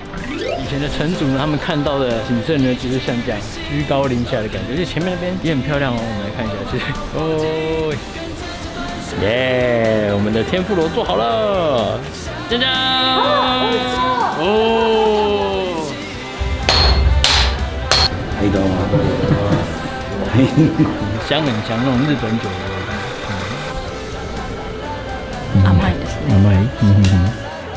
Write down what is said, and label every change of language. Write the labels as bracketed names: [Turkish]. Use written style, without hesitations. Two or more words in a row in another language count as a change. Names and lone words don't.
[Chinese] 以前的城主呢，他们看到的景色呢，就是像这样居高临下的感觉，而且前面那边也很漂亮哦。我们来看一下，其实哦，耶，我们的天妇罗做好了，짜잔！哦， [Japanese] はいどうも。 [Chinese] 香很香那种日本酒的味道， [Japanese] 甘いですね。甘い。